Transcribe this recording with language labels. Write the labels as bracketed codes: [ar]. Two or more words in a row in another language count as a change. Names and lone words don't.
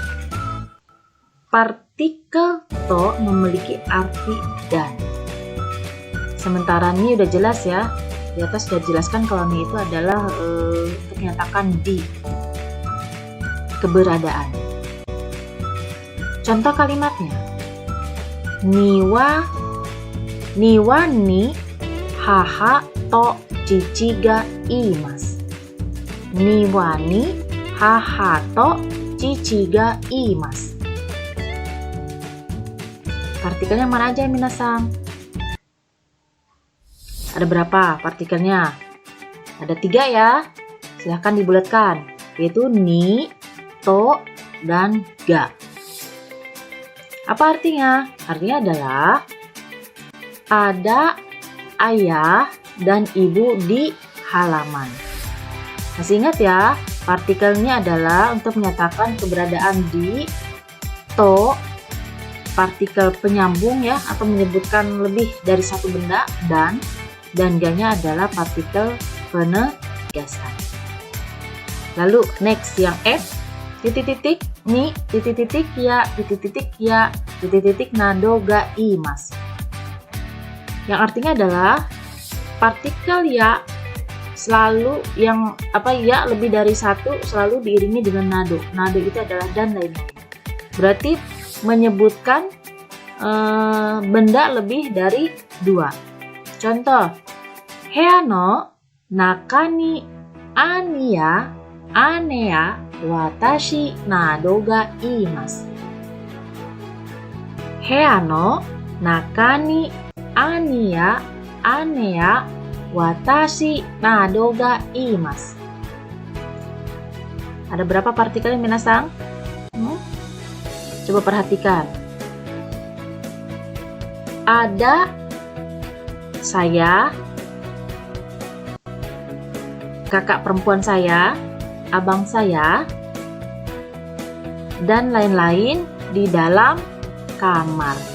[id] Partikel to memiliki arti dan. Sementara ni udah jelas ya. Di atas sudah dijelaskan kalau ni itu adalah untuk menyatakan di, keberadaan. Contoh kalimatnya. [ja] 庭 に 母 と 父 が います. 庭 に 母 と 父 が います. [id] Partikelnya mana aja minasang? Ada berapa partikelnya? Ada 3 ya. Silahkan dibulatkan. Yaitu ni, to, dan ga. Apa artinya? Artinya adalah ada ayah dan ibu di halaman. Masih ingat ya? Partikelnya adalah untuk menyatakan keberadaan di, to, partikel penyambung ya, atau menyebutkan lebih dari satu benda, dan ga-nya adalah partikel penegasan. Lalu next yang F, titik-titik, ni, titik-titik, ya, titik-titik, ya, titik-titik, [ja] など が います. [id] Yang artinya adalah partikel ya selalu yang ya lebih dari satu selalu diiringi dengan nado. Nado itu adalah dan lain-lain. Berarti menyebutkan benda lebih dari 2. [ja] Contoh, 部屋 の 中 に 姉 私 など が います. 部屋 の 中 に 姉 私 など が います. [id] Ada berapa partikel minasang? Coba perhatikan. Ada saya, kakak perempuan saya, abang saya, dan lain-lain di dalam kamar.